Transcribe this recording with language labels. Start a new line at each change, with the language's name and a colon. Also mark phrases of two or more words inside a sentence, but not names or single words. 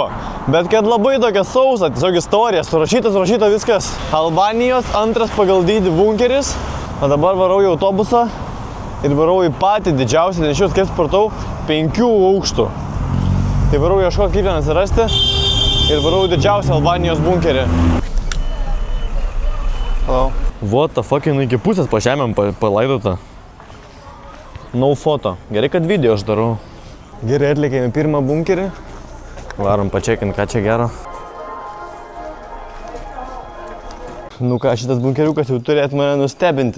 Lithuanian: Bet kad labai tokia sausa, tiesiog istorija, surašyta viskas. Albanijos antras pagal dydį bunkeris. O dabar varau į autobusą ir varau į patį didžiausią, nes šios, kaip supratau, 5 aukštų. Tai varau ieškoti, kaip ten atsirasti ir varau į didžiausią Albanijos bunkerį.
English: Hello. What the fuck,
Lithuanian: jinai iki pusės po žemėm palaidota.
English: No foto.
Lithuanian: Gerai, kad video aš darau. Gerai, atlikėme pirmą bunkerį. Varom pačekint, ką čia gero. Nu ką, šitas bunkeriukas jau turėtų mane nustebinti.